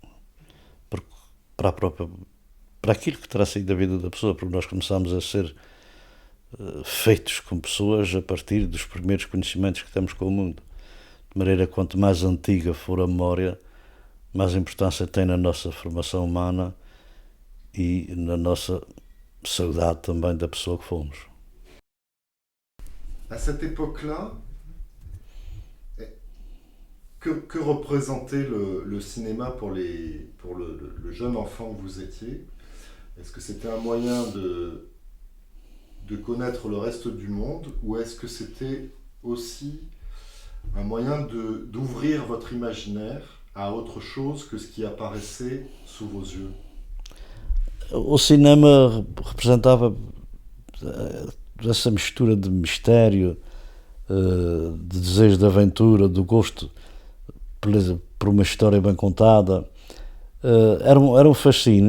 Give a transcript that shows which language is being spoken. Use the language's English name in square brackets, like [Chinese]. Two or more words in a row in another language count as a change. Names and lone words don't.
[Portuguese] para aquilo que terá sido a vida da pessoa, porque nós começamos a ser feitos com pessoas a partir dos primeiros conhecimentos que temos com o mundo. De maneira que quanto mais antiga for a memória, mais importância tem na nossa formação humana e na nossa saudade também da pessoa que fomos. [French] À cette époque-là, Que représentait le cinéma pour le jeune enfant que vous étiez? Est-ce que c'était un moyen de connaître le reste du monde ou est-ce que c'était aussi un moyen d'ouvrir votre imaginaire à autre chose que ce qui apparaissait sous vos yeux? [Portuguese] O cinema representava essa mistura de mistério, de desejo de aventura, do gosto por uma história bem contada. Era um fascínio.